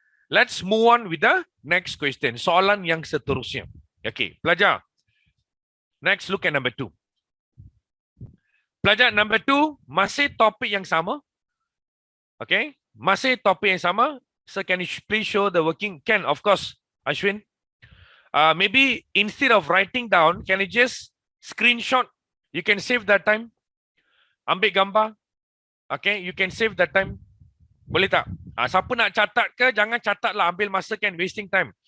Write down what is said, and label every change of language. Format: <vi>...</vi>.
<en>Let's move on with the next question.</en> <ms>Soalan yang seterusnya.</ms> <en>Okay, pelajar. Next, look at number 2.</en> <ms>Pelajar, number 2, masih topik yang sama. Okay, masih topik yang sama.</ms> <en>So, can you please show the working? Can, of course, Ashwin. Maybe instead of writing down, can you just screenshot? You can save that time.</en> <ms>Ambil gambar.</ms> <en>Okay, you can save that time.</en> <ms>Boleh tak? Siapa nak catat ke, jangan catatlah, ambil masa kan,</ms> <en>wasting time.</en>